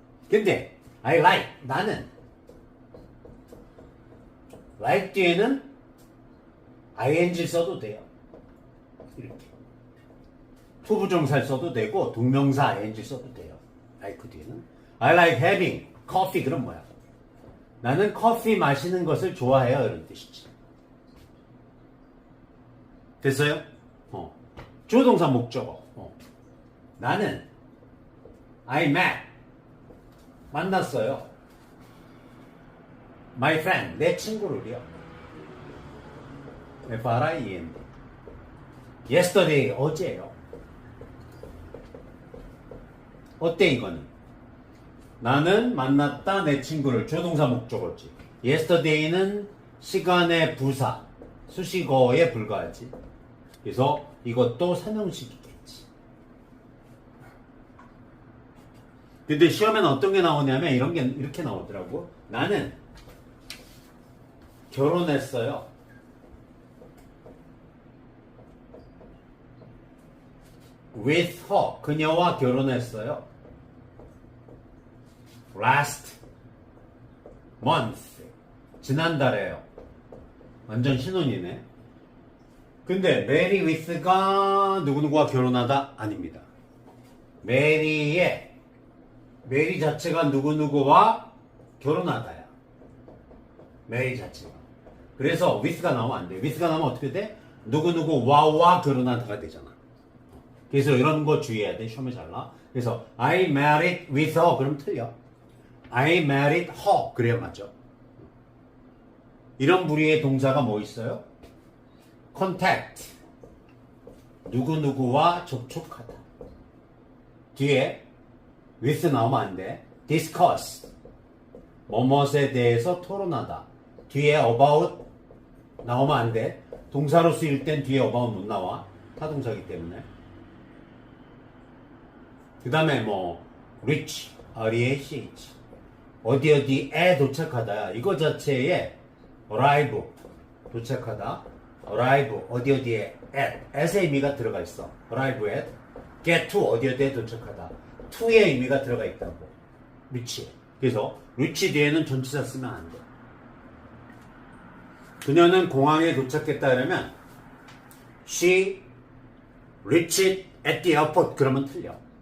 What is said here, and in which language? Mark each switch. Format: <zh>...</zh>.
<ko>근데</ko> <en>I like</en> <ko>나는 like 뒤에는 ing 써도 돼요. 이렇게 투부정사를 써도 되고 동명사 ing 써도 돼요.</ko> <en>like</en> <ko>뒤에는</ko> <en>I like having coffee</en> <ko>그럼 뭐야? 나는 커피 마시는 것을 좋아해요 이런 뜻이지. 됐어요? 주어동사 목적어. 나는</ko> <en>I met</en> <ko>만났어요.</ko> <en>My friend</en> <ko>내 친구를요.</ko> <en>FRIEND Yesterday</en> <ko>어제요. 어때 이거는? 나는 만났다 내 친구를 주어동사 목적어지. Yesterday는 시간의 부사 수식어에 불과하지. 그래서 이것도 삼형식이겠지. 근데 시험에는 어떤 게 나오냐면 이런 게 이렇게 나오더라고. 나는 결혼했어요.</ko> <en>With her</en> <ko>그녀와 결혼했어요.</ko> <en>Last month</en> <ko>지난달에요. 완전 신혼이네. 근데 marry with가 누구누구와 결혼하다 아닙니다. marry 자체가 누구누구와 결혼하다야. marry 자체가. 그래서 with가 나오면 안 돼. with가 나오면 어떻게 돼? 누구누구와 결혼하다가 되잖아. 그래서 이런 거 주의해야 돼. 시험에 잘 나. 그래서</ko> <en>I married with her</en> <ko>그럼 틀려.</ko> <en>I married her</en> <ko>그래야 맞죠. 이런 부류의 동사가 뭐 있어요? contact 누구누구와 접촉하다. 뒤에 with 나오면 안 돼. discuss 뭐뭇에 대해서 토론하다. 뒤에 about 나오면 안 돼. 동사로 쓰일 땐 뒤에 about 못 나와. 타동사기 때문에. 그 다음에 뭐 reach R-E-A-C-H 어디에 도착하다. 이거 자체에 arrive 도착하다. arrive 어디에 at의 의미가 들어가 있어.</ko> <en>arrive at get to</en> <ko>어디에 도착하다. to의 의미가 들어가 있다고. reach. 그래서 reach 뒤에는 전치사 쓰면 안 돼. 그녀는 공항에 도착했다 그러면</ko> <en>she reached at the airport</en> <ko>그러면 틀려.</ko>